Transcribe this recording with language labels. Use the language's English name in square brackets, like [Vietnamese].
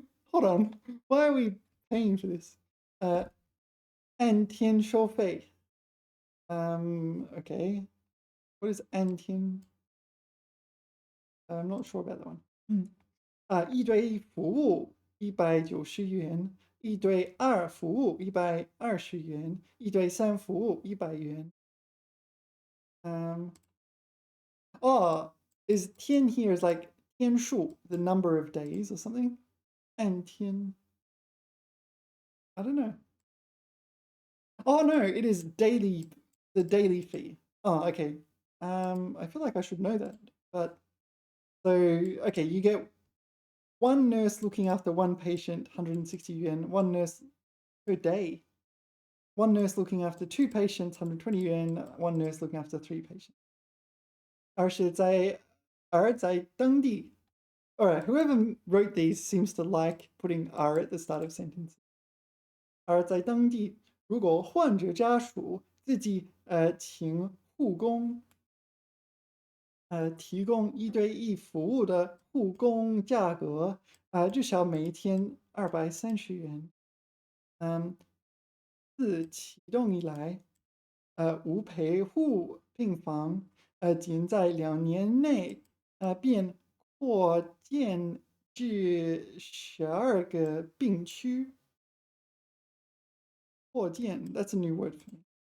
[English] Hold on, why are we paying for this? [Chinese] 按天收费.Okay. [English] What is 按天? I'm not sure about that one. [Chinese] 一对服务190元，一对2服务120元，一对3服务100元. [English] Oh, is 天 here is like 天数, the number of days or something? 按天.I don't know. Oh no, it is daily, the daily fee. Oh, okay. I feel like I should know that, but so okay, you get one nurse looking after one patient, 160 yuan, one nurse per day. One nurse looking after 2 patients, 120 yuan, one nurse looking after 3 patients. [Chinese] 而在当地. [English] All right, whoever wrote these seems to like putting "儿" at the start of sentences. [Chinese] 而在当地，如果患者家属自己请护工提供1对1服务的护工价格至少每天230元。自启动以来，无陪护病房仅在2年内便扩建至12个病区。 [English] 扩建 that's a new word for me.